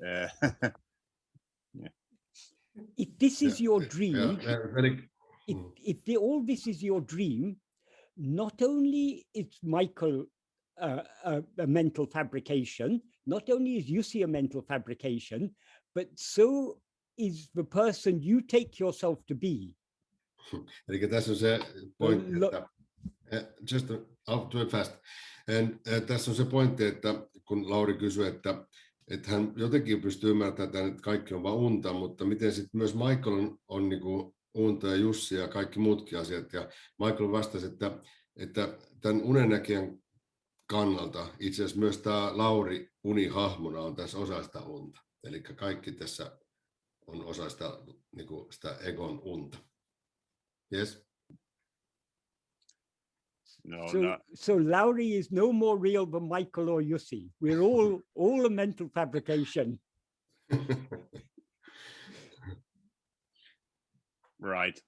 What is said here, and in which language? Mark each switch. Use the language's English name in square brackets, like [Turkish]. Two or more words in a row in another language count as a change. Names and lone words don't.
[English] If this is your dream, if all this is your dream, not only is Michael a mental fabrication, not only is Jussi a mental fabrication, but so is the person you take yourself to be. [Finnish] Eli tässä on se pointti, että [English] I'll do it fast. [Finnish] Tässä on se pointti, että kun Lauri kysyi, että hän jotenkin pystyy ymmärtämään, että kaikki on vain unta, mutta miten sitten myös Michael on niin kuin unta ja Jussi ja kaikki muutkin asiat. Ja Michael vastasi, että tämän unennäkijän kannalta itse asiassa myös tämä Lauri unihahmona on tässä osa sitä unta. Eli kaikki tässä on osa sitä, niin kuin sitä egon unta. [English] Yes? So Lauri is no more real than Michael or Jussi. We're all a mental fabrication. Right.